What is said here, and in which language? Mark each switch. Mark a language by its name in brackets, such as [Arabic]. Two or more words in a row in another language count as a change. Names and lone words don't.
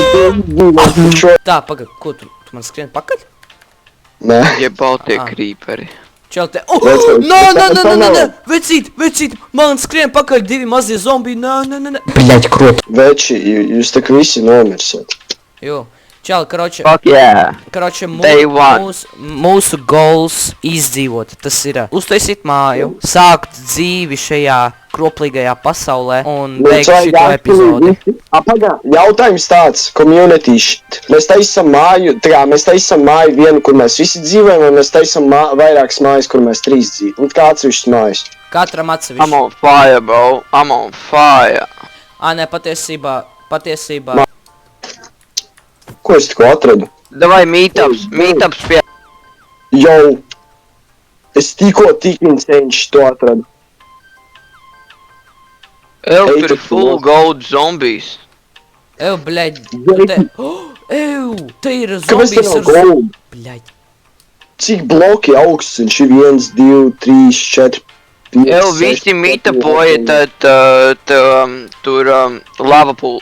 [Latvian] Tā, pagad, ko tu man skrien pakaļ? Nē. Ja Baltie krīperi. Čali te... Nē! Vecīt! Man skrien pakaļ divi mazie zombiji! Nē! Bļaļ, krop. Veči, jūs tak visi nomirsat. Jo. Čali, karoče... [English] Fuck yeah! [Latvian] Karoče, [English] Day one. [Latvian] mūsu goals izdzīvot. Tas ir uztaisīt māju, sākt dzīvi šajā kroplīgajā pasaulē un beigt šito epizodi. Pagā, jautājums tāds, [English] community shit. [Latvian] Mēs taisam māju vienu, kur mēs visi dzīvojam, vai mēs taisam vairākas mājas, kur mēs trīs dzīvojam. Un kā atsevišķas mājas? Katram atsevišķi. [English] I'm on fire, bro. I'm on fire. [Latvian] Nē, patiesībā... Ko es tikko atradu? Davai meetups pie... Jau, es tikko tik insane to atradu. Tur ir [English] full gold zombies. [Latvian] Bļaļ, te ir Kāpēc te zombijs nav ar... gold? Bļaļ. Cik bloki augsts viņš ir? 1, 2, 3, 4, 5, 6... Visi meetupoja, tad tur lava pool.